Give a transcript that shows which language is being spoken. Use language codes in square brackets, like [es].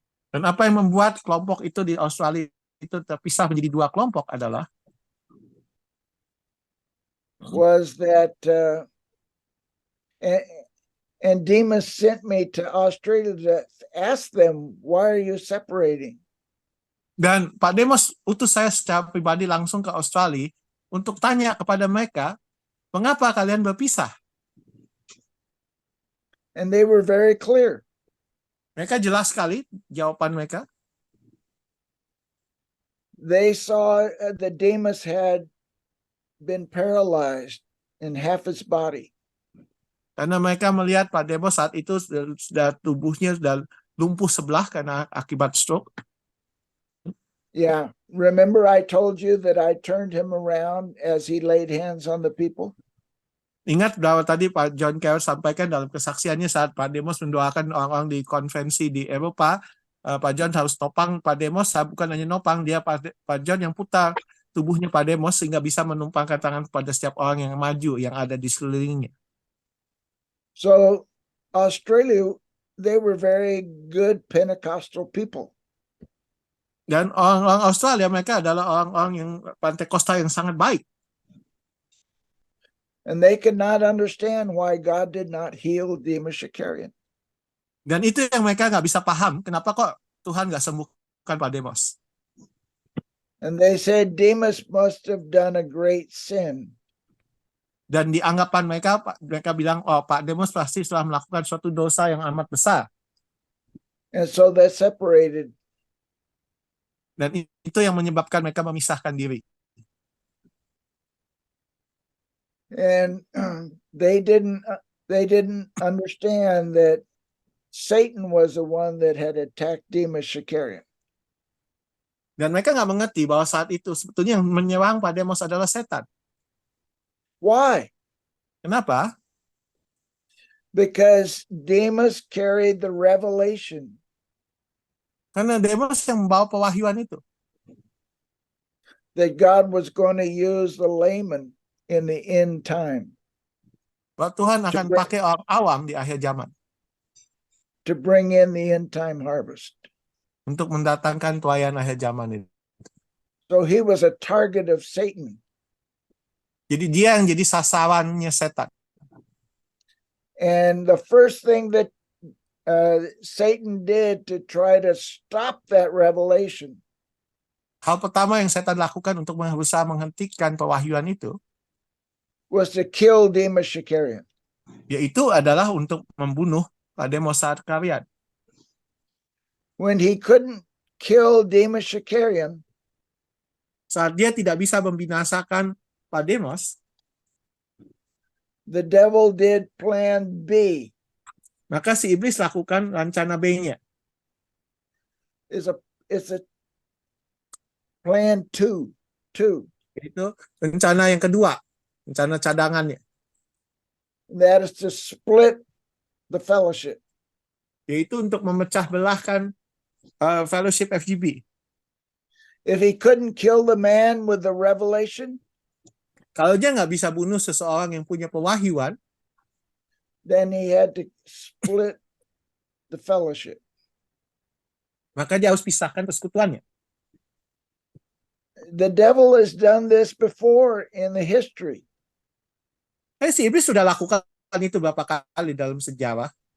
[id] Dan apa yang membuat kelompok itu di Australia itu terpisah menjadi dua kelompok adalah [en] was that and Demas sent me to Australia to ask them, why are you separating? [id] dan Pak Demos utus saya secara pribadi langsung ke Australia untuk tanya kepada mereka, mengapa kalian berpisah? [en] And they were very clear. [id] Mereka jelas sekali jawaban mereka. [en] They saw that Demas had been paralyzed in half his body. [id] Karena mereka melihat Pak Demos saat itu sudah tubuhnya sudah lumpuh sebelah karena akibat stroke. [en] Yeah. Remember I told you that I turned him around as he laid hands on the people? [id] Ingat bahwa tadi Pak John Carroll sampaikan dalam kesaksiannya saat Pak Demos mendoakan orang-orang di konvensi di Eropa, Pak John harus topang Pak Demos, bukan hanya nopang, dia Pak John yang putar tubuhnya Pak Demos sehingga bisa menumpangkan tangan kepada setiap orang yang maju yang ada di sekelilingnya. [en] So Australia, they were very good Pentecostal people. [id] Dan orang-orang Australia mereka adalah orang-orang yang Pentakosta yang sangat baik. [en] And they could not understand why God did not heal Demas Shakarian. [id] Dan itu yang mereka nggak bisa paham, kenapa kok Tuhan nggak sembuhkan Pak Demos. [en] And they said Demas must have done a great sin. [id] Dan di anggapan mereka bilang, oh Pak Demos pasti telah melakukan suatu dosa yang amat besar. [en] And so they separated. [id] Dan itu yang menyebabkan mereka memisahkan diri. [en] And they didn't understand that Satan was the one that had attacked Demas Shakarian. [id] Dan mereka nggak mengerti bahwa saat itu sebetulnya yang menyerang Pak Demos adalah setan. [en] Why? [id] Kenapa? [en] Because Demas carried the revelation. [id] Karena Demos yang membawa pewahyuan itu. [en] That God was going to use the layman in the end time. [id] Bahwa Tuhan akan pakai orang awam di akhir zaman. [en] To bring in the end time harvest. [id] Untuk mendatangkan tuaian akhir zaman itu. [en] So he was a target of Satan. [id] Jadi dia yang jadi sasarannya setan. [en] And the first thing that Satan did to try to stop that revelation. [id] Hal pertama yang setan lakukan untuk berusaha menghentikan pewahyuan itu [en] was to kill Demas Shakarian. [id] Yaitu adalah untuk membunuh Pak Demos Shakarian. [en] When he couldn't kill Demas Shakarian, [id] saat dia tidak bisa membinasakan Pak Demos, [en] the devil did plan B. [id] Maka si iblis lakukan rencana B-nya. [en] It's a plan two. [id] Itu rencana yang kedua, rencana cadangannya. [en] That is to split the fellowship. [id] Yaitu untuk memecah belahkan fellowship FGB. [en] If he couldn't kill the man with the revelation, [id] kalau dia nggak bisa bunuh seseorang yang punya pewahyuan, [en] then he had to split the fellowship. [id] Maka dia harus pisahkan persekutuannya. [en] The devil has done this before in the history. [id] Si iblis sudah lakukan itu beberapa kali dalam sejarah.